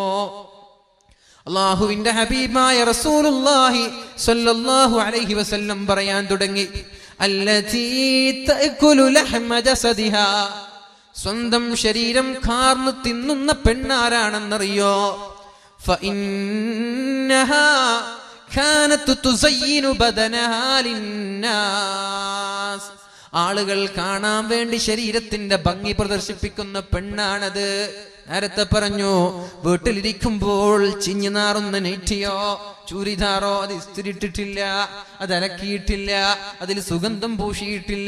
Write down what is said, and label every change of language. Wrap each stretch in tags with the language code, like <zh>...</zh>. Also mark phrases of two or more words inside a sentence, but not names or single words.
<ml>അള്ളാഹുവിന്റെ ഹബീബായ</ml> <ar>رسول الله صلى الله عليه وسلم</ar> <ml>പറയാൻ തുടങ്ങി,</ml> <ar>التي تأكل لحم جسدها,</ar> <ml>സ്വന്തം ശരീരം കാർന്നു തിന്നുന്ന പെണ്ണാരാണെന്നറിയോ?</ml> <ar>فإنها كانت تزين بدنها للناس,</ar> <ml>ആളുകൾ കാണാൻ വേണ്ടി ശരീരത്തിന്റെ ഭംഗി പ്രദർശിപ്പിക്കുന്ന പെണ്ണാണത്. നേരത്തെ പറഞ്ഞു, വീട്ടിലിരിക്കുമ്പോൾ ചിഞ്ഞു നാറുന്ന നെറ്റിയോ ചൂരിദാറോ അത് ഇസ്തിരിട്ടിട്ടില്ല, അത് അലക്കിയിട്ടില്ല, അതിൽ സുഗന്ധം പൂശിയിട്ടില്ല.</ml>